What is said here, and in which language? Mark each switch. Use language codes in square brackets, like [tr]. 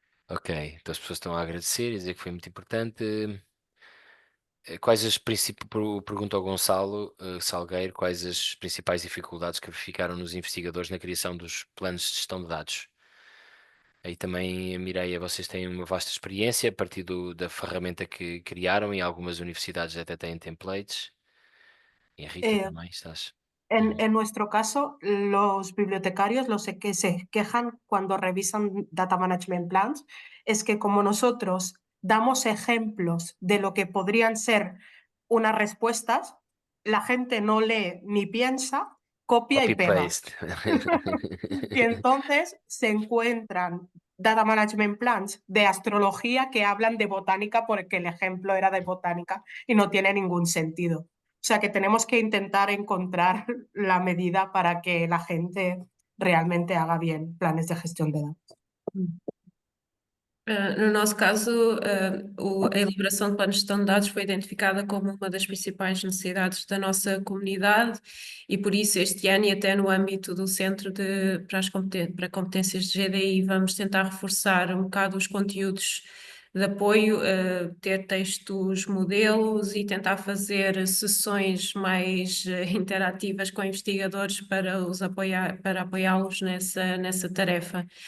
[pt] Ok, então as pessoas estão a agradecer e dizer que foi muito importante. Quais as principais, pergunta ao Gonçalo Salgueiro, quais as principais dificuldades que verificaram nos investigadores na criação dos planos de gestão de dados? Aí também, Mireia, vocês têm uma vasta experiência a partir da ferramenta que criaram e algumas universidades até têm templates. E a Rita Eh, também, estás? [es] En nuestro caso, los bibliotecarios, que se quejan cuando revisan data management plans, es que como nosotros damos ejemplos de lo que podrían ser unas respuestas, la gente no lee ni piensa, copia y pega. [en] Copy-paste. [es] Y entonces se encuentran data management plans de astrología que hablan de botánica porque el ejemplo era de botánica y no tiene ningún sentido. O sea que tenemos que intentar encontrar la medida para que la gente realmente haga bien planes de gestión de datos. [pt] No nosso caso, a elaboração de planos de gestão de dados foi identificada como uma das principais necessidades da nossa comunidade e por isso este ano e até no âmbito do Centro para Competências de GDI vamos tentar reforçar um bocado os conteúdos de apoio, ter textos modelos e tentar fazer sessões mais interativas com investigadores para os apoiar, para apoiá-los nessa tarefa.